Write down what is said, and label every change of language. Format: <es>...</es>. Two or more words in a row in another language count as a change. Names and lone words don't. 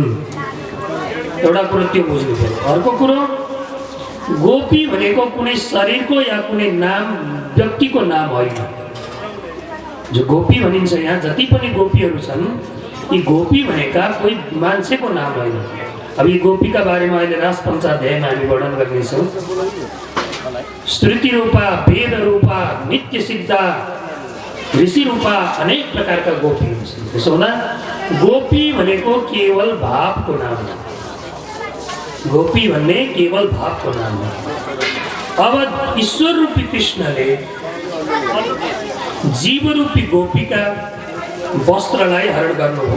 <ne>एउटा कुरो त्यो बुझ्नु पर्यो। अर्को कुरो गोपी भनेको कुनै शरीरको या कुनै नाम व्यक्तिको नाम होइन। जो गोपी भनिन्छ यहाँ जति पनि गोपीहरू छन् यी गोपी भनेका कोही मान्छेको नाम होइन। अब यी गोपीका बारेमा अहिले रास पञ्चाध्यायमा हामी वर्णन गर्नेछौँ। श्रुति रूपा, वेद रूपा, नित्य सिद्धा, ऋषि रूपा अनेक प्रकारका गोपी हुन्छन्। त्यसो हुँदा गोपी भनेको केवल भावको नाम हो। गोपी भन्ने केवल भावको नाम हो। अब ईश्वर रूपी कृष्णले जीव रूपी गोपीका वस्त्रलाई हरण गर्नु हो।</ne>